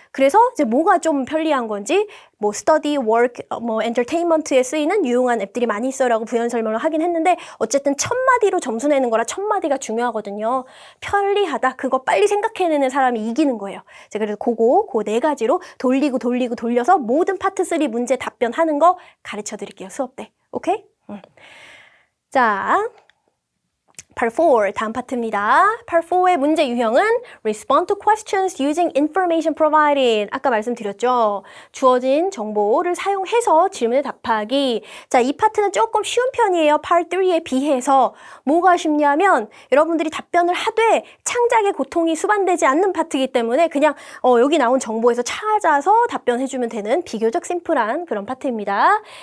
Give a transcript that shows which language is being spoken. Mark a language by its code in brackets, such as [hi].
[ko] 그래서 이제 뭐가 좀 편리한 건지 뭐 study, work, entertainment에 쓰이는 유용한 앱들이 많이 있어라고 부연 설명을 하긴 했는데 어쨌든 첫 마디로 점수 내는 거라 첫 마디가 중요하거든요. 편리하다. 그거 빨리 생각해내는 사람이 이기는 거예요. 자, 그래서 그 네 가지로 돌려서 모든 파트 3 문제 답변하는 거 가르쳐 드릴게요. 수업 때. 오케이? 자, Part 4 다음 파트입니다. Part 4의 문제 유형은 [en] Respond to questions using information provided. [ko] 아까 말씀드렸죠. 주어진 정보를 사용해서 질문에 답하기. 자, 이 파트는 조금 쉬운 편이에요. Part 3에 비해서. 뭐가 쉽냐면 여러분들이 답변을 하되 창작의 고통이 수반되지 않는 파트이기 때문에 그냥 여기 나온 정보에서 찾아서 답변해주면 되는 비교적 심플한 그런 파트입니다.